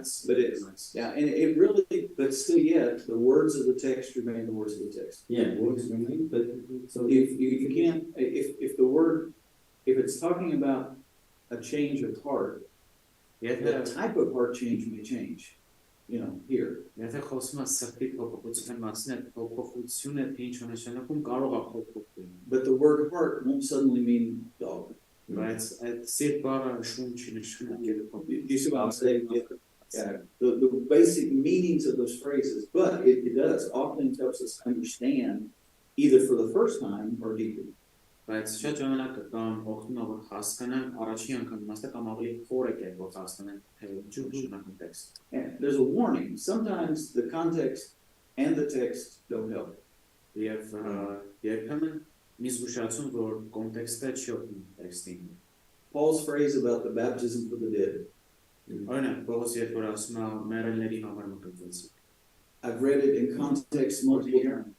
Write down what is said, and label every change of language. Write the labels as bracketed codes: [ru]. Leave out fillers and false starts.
[en] But it really, but still yet, the words of the text remain the words of the text. Yeah, words remain, but so If you can't, if the word, if it's talking about a change of heart, the type of heart change may change, here. [hy] Եթե խոսում ես սրտի փոփոխության մասին, այդ փոփոխությունը թե ինչ նշանակում կարող է փոփոխվել։ [en] But the word heart won't suddenly mean dog. [hy] Բայց այդ սիրտ բառը շունչ նշանակել է։ [en] You see what I'm saying? Yeah. The basic meanings of those phrases, but it does often helps us understand either for the first time or deeply. [hy] Բայց շատ ժամանակ կամ օգնում է որ հասկանան առաջին անգամ իմաստը կամ ավելի խորը կերպով հասկանան թե ինչ նշանակում տեքստ։ [en] And there's a warning. Sometimes the context and the text don't help. [hy] Եվ երբեմն մի զգուշացում որ կոնտեքստը չի օգնում տեքստին։ [en] Paul's phrase about the baptism for the dead. [hy] Օրինակ Պողոս երբ որ ասում է մեռելների համար մկրտվեցի։ [en] I've read it in context multiple times.